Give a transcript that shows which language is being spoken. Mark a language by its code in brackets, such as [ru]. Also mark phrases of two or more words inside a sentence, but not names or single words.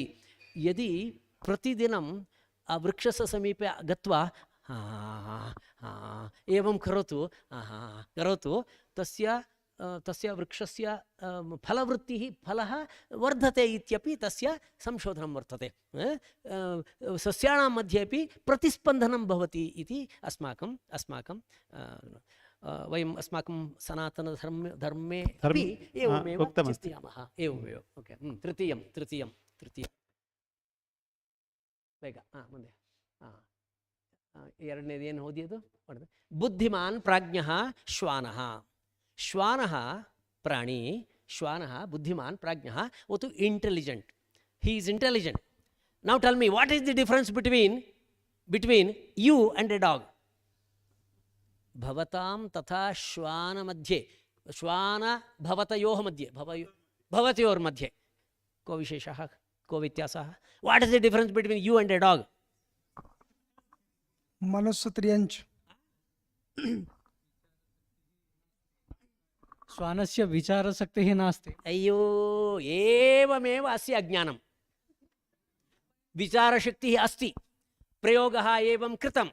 [sa] यदि प्रतिदिनं वृक्षस्य समीपे गत्वा एवं करोतु, तस्य वृक्षस्य फलः वर्धते इत्यपि तस्य संशोधनं वर्तते. सस्यानां मध्ये अपि प्रतिस्पन्दनं भवति इति अस्माकं वयम् अस्माकं सनातनधर्मे अपि एवमेव चिन्तयामः. [kn] एवमेव. ओके. तृतीयं ಬೇಗ ಮುಂದೆ ಎರಡನೇದು ಏನು ಓದಿಯೋದು? [sa] ಬುದ್ಧಿಮಾನ್ ಪ್ರಾಜ್ಞಃ ಶ್ವಾನಃ. श्वानः प्राणी, श्वानः बुद्धिमान प्राज्ञः, [hi] वो तो इंटेलिजेंट. [en] He is intelligent. Now tell me, what is the difference between you and a dog? [sa] भवतां तथा श्वान मध्ये, श्वान भवतयोः मध्ये, भवतयोर् मध्ये को विशेषः, को व्यत्यासः? [en] What is the difference between you and a dog? [sa] मनस्सु त्रियञ्च. श्वानस्य विचारशक्तिः नास्ति. अय्यो, एवमेव अस्य अज्ञानं. विचारशक्तिः अस्ति. प्रयोगः एवं कृतम्.